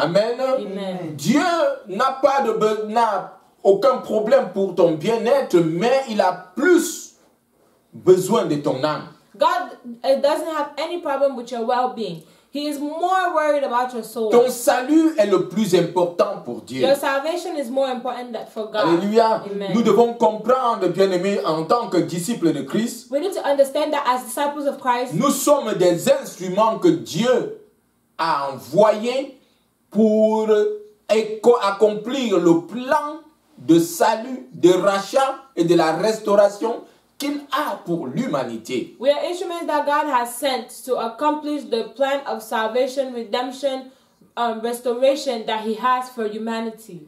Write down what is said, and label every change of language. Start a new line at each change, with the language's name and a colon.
English: Amen. Amen.
French: Dieu n'a aucun problème pour ton bien-être, mais il a plus besoin de ton âme.
English: God doesn't have any problem with your well-being. He is more worried about your soul.
French: Ton salut est le plus important pour Dieu.
English: Your salvation is more important than for God.
French: Alléluia.
English: Amen.
French: Nous devons comprendre, bien-aimés, en tant que disciples de Christ,
English: We need to understand that as disciples of Christ,
French: nous sommes des instruments que Dieu a envoyés pour accomplir le plan de salut, de rachat et de la restauration qu'il a pour l'humanité.
English: we are instruments that God has sent to accomplish the plan of salvation, redemption, restoration that He has for humanity.